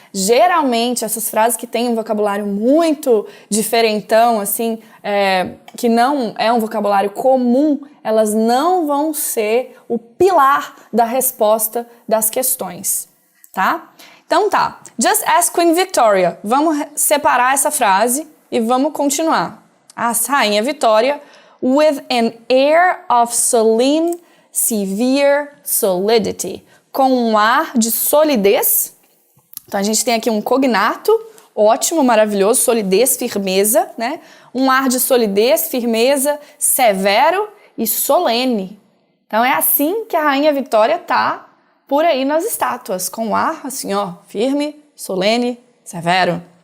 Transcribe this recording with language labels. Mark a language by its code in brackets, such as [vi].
[pt] Geralmente essas frases que têm um vocabulário muito diferentão, assim, que não é um vocabulário comum, elas não vão ser o pilar da resposta das questões, tá? Então tá, [en] just ask Queen Victoria. [pt] Vamos separar essa frase e vamos continuar. A Rainha Vitória, [en] with an air of solemn, severe solidity. [pt] Com um ar de solidez. Então a gente tem aqui um cognato, ótimo, maravilhoso, solidez, firmeza, né? Um ar de solidez, firmeza, severo e solene. Então é assim que a Rainha Vitória tá por aí nas estátuas, com o ar assim, ó, firme, solene, severo.